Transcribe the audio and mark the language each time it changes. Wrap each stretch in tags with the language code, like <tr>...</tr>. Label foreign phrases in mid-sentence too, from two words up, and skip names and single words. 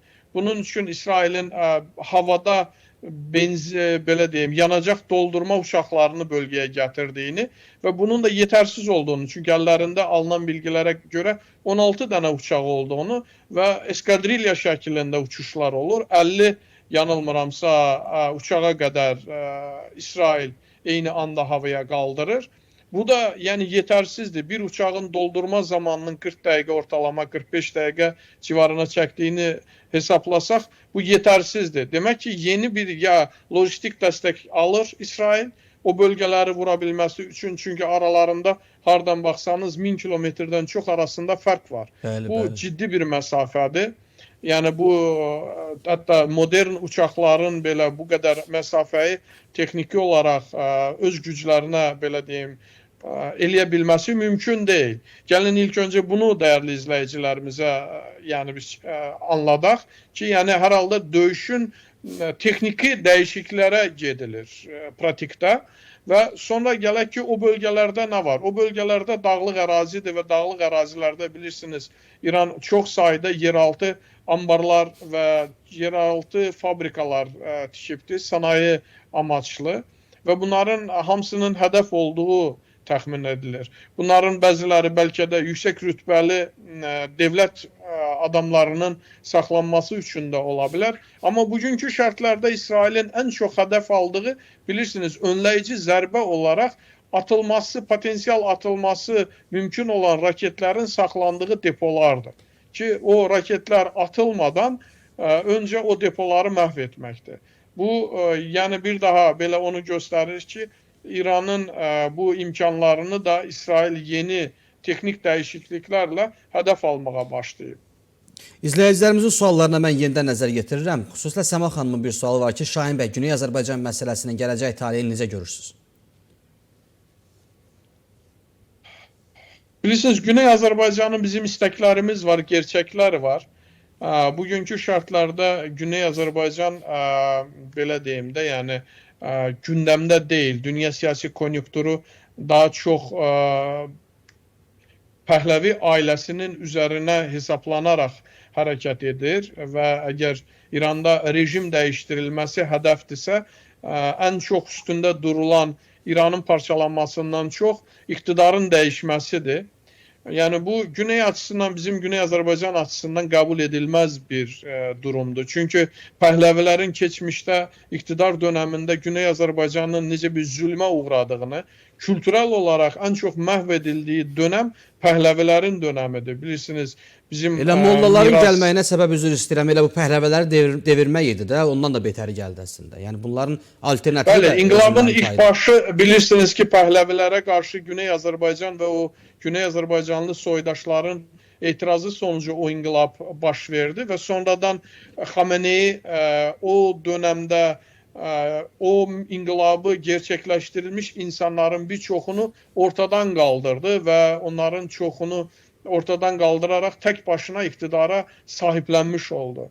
<az>Bunun üçün İsrailin havada belə deyim, yanacaq doldurma uçaklarını bölgeye gətirdiyini və bunun da yetersiz olduğunu, çünki əllərində alınan bilgilərə görə 16 dənə uçağı olduğunu və eskadrilya şəklində uçuşlar olur. 50 yanılmıramsa uçağa qədər İsrail eyni anda havaya qaldırır. Bu da yani yetersizdir. Bir uçağın doldurma zamanının 40 dəqiqə ortalama 45 dəqiqə civarına çəkdiyini hesaplasaq bu yetersizdir.</az> <tr>Demek ki yeni bir ya lojistik destek alır İsrail o bölgeleri vurabilmesi için, çünkü aralarında hardan baksanız 1000 kilometreden çok arasında fark var. Bu ciddi bir mesafedir. Yani bu hatta modern uçakların belə bu kadar mesafeyi tekniki olarak</tr> <az>öz güclərinə belə deyim eləyə bilməsi</az> <tr>mümkün değil.</tr> <az>Gəlin ilk önce bunu değerli izleyicilerimize yani biz anladaq ki, yani hər halda döyüşün tekniki dəyişikliklərə gedilir pratikdə və sonra gələk ki, o bölgelerde ne var? O bölgelerde dağlıq ərazidir və dağlıq ərazilərdə bilirsiniz İran çok sayıda yeraltı ambarlar ve yeraltı fabrikalar tikibdir, sanayi amaçlı ve bunların hamısının hedef olduğu təxmin edilir. Bunların bəziləri bəlkə də yüksək rütbəli devlət adamlarının saxlanması üçün də ola bilər. Amma bugünkü şərtlərdə İsrailin ən çox hədəf aldığı, bilirsiniz, önləyici zərbə olaraq atılması, potensial atılması mümkün olan raketlərin saxlandığı depolardır. Ki o raketlər atılmadan öncə o depoları məhv etməkdir. Bu yəni bir daha belə onu göstərir ki,</az> <tr>İran'ın bu imkanlarını da İsrail yeni teknik değişikliklerle hedef almaya başlayıb.</tr> <az>İzləyicilərimizin suallarına mən yenidən nəzər yetirirəm. Xüsusilə Səma xanımın bir sualı var ki, Şahin bəy, Güney Azərbaycan məsələsinin gələcək taleyini necə görürsünüz? Bilirsiniz, Güney Azərbaycanın bizim isteklerimiz var, gerçekler var. Bugünkü şartlarda Güney Azərbaycan belə deyim də,</az> <tr>yani gündemde değil. Dünya siyasi konjüktürü daha çok Pəhləvi ailəsinin üzerine hesaplanarak hareket edir ve eğer İranda rejim değiştirilmesi hedefdirsə, en çok üstünde durulan İranın parçalanmasından çok iktidarın değişmesidir. Yani bu Güney açısından, bizim Güney Azərbaycan açısından kabul edilmez bir durumdur.</tr> <az>Çünkü Pəhləvilərin keçmişdə iktidar döneminde Güney Azərbaycanın necə bir zulmə uğradığını, kültürel olarak en çok məhv edildiği dönem Pəhləvilərin dönemidir. Bilirsiniz, bizim Elə mollaların gəlməyinə səbəb üzr istəyirəm. Elə bu Pəhləviləri devirmək idi də, ondan da betəri gəldi əslində. Yəni bunların alternativi. Bəli, inqilabın ilk başı bilirsiniz ki, Pəhləvilərə qarşı Güney Azərbaycan ve o Güney Azərbaycanlı soydaşların etirazı sonucu o inqilab baş verdi ve sonradan Xamenei o dönemde o inqilabı gerçekleştirilmiş insanların birçoğunu ortadan kaldırdı ve onların çoxunu ortadan kaldırarak tek başına iktidara sahiplenmiş oldu.</az>